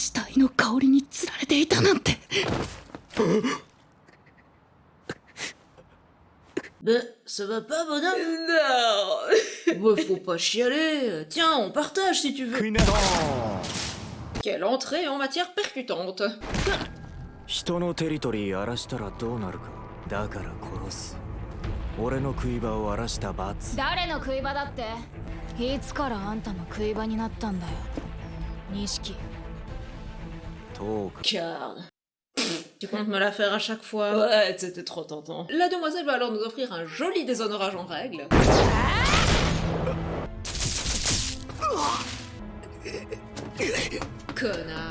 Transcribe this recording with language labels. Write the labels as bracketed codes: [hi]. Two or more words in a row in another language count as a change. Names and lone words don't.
[fr] Ben, ça va pas, bonhomme? Non. Bah, faut pas chialer. Tiens, on partage si tu veux. Quelle entrée en matière percutante. [ja] 人のテリトリー荒らしたらどうなるか。だから殺す。俺の食い場を荒らした罰。誰の食い場だって？いつからあんたの食い場になったんだよ。錦。 [fr] Card. Tu comptes me la faire à chaque fois? Ouais, c'était trop tentant. La demoiselle va alors nous offrir un joli déshonorage en règle. Connard.